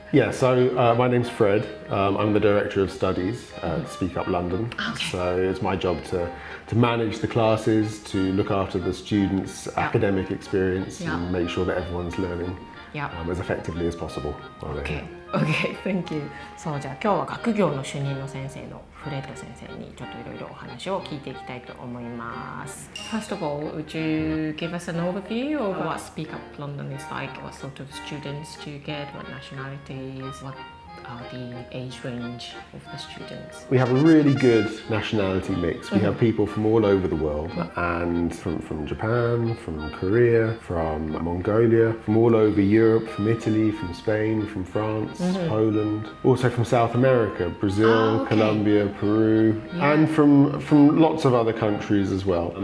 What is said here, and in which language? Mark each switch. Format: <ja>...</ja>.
<en>Yeah, so my name's Fred. I'm the Director of Studies at Speak Up London. Okay. So it's my job to manage the classes, to look after the students' academic experience and make sure that everyone's learning as effectively as possible. Okay, thank you.</en> <ja>そう、じゃあ今日は学業の主任の先生のフレッド先生にちょっといろいろお話を聞いていきたいと思います。</ja> <en>First of all, would you give us an overview of what Speak Up London is like? What sort of students do you get? What nationalities? What are the age range of the students? We have a really good nationality mix. We have people from all over the world and from Japan, from Korea, from Mongolia, from all over Europe, from Italy, from Spain, from France, Poland, also from South America, Brazil, Colombia, Peru, and from lots of other countries as well.</en>